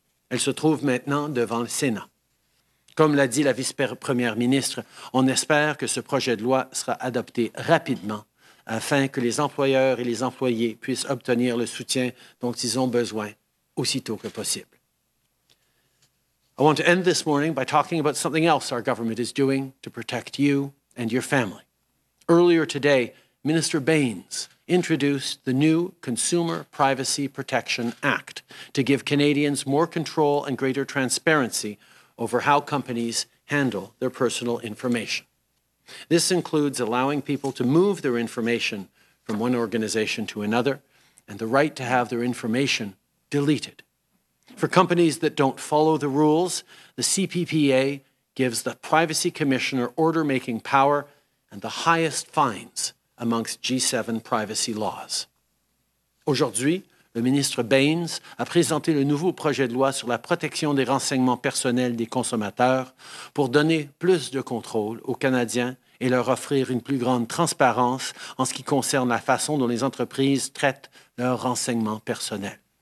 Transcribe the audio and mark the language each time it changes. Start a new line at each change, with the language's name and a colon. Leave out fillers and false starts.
French: Elle se trouve maintenant devant le Sénat. Comme l'a dit la vice-première ministre, on espère que ce projet de loi sera adopté rapidement afin que les employeurs et les employés puissent obtenir le soutien dont ils ont besoin aussitôt que possible.
English: I want to end this morning by talking about something else our government is doing to protect you and your family. Earlier today, Minister Baines introduced the new Consumer Privacy Protection Act to give Canadians more control and greater transparency over how companies handle their personal information. This includes allowing people to move their information from one organization to another and the right to have their information deleted. For companies that don't follow the rules, the CPPA gives the Privacy Commissioner order-making power and the highest fines amongst G7 privacy laws.
French: Aujourd'hui, le ministre Baines a présenté le nouveau projet de loi sur la protection des renseignements personnels des consommateurs pour donner plus de contrôle aux Canadiens et leur offrir une plus grande transparence en ce qui concerne la façon dont les entreprises traitent leurs renseignements personnels.